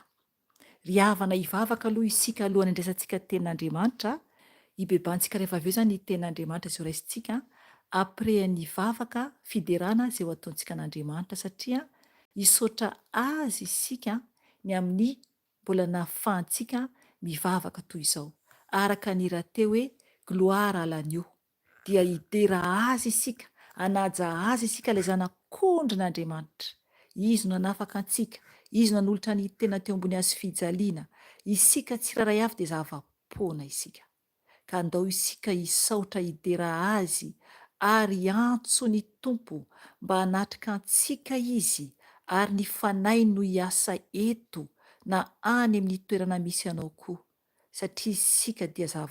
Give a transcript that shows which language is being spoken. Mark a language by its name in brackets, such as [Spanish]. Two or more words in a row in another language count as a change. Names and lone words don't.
[Malagasy] Ry havana hivavaka aloha isika alohan'ny andraisantsika tenin'Andriamanitra, hibebantsika rehefa avy eo zany ny tenin'Andriamanitra izay raisintsika après ny vavaka fiderana izay ho ataontsika an'Andriamanitra, satria hisaotra azy isika ny amin'ny mbola nahafahantsika mivavaka toy izao. Araka ny rahateo hoe [French] gloire à l'agneau, [Malagasy] dia hidera azy isika, hanaja azy isika ilay zanak'ondrin'Andriamanitra. Izy no nanafaka antsika, izy no nanolotra ny tena teo ambony hazo fijaliana. Isika tsiraray avy dia zava-poana isika, ka andao isika hisaotra hidera azy ary antso ny Tompo mba hanatrika antsika izy, ary ny fanahy no hiasa eto na any amin'ny toerana misy anao koa, satria isika dia